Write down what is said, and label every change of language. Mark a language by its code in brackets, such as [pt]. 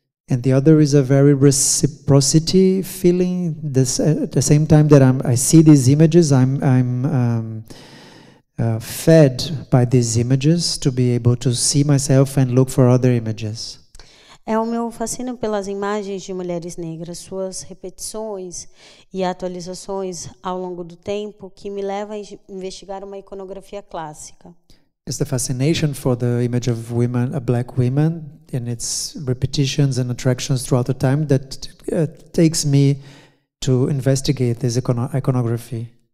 [en] And the other is a very reciprocity feeling. At the same time that I see these images, I'm fed by these images to be able to see myself and look for other images. [pt] É o meu fascínio pelas imagens de mulheres negras, suas repetições e atualizações ao longo do tempo que me leva a investigar uma iconografia clássica. [en] It's the fascination for the image of women, black women, and its repetitions and attractions throughout the time that takes me to investigate this iconography.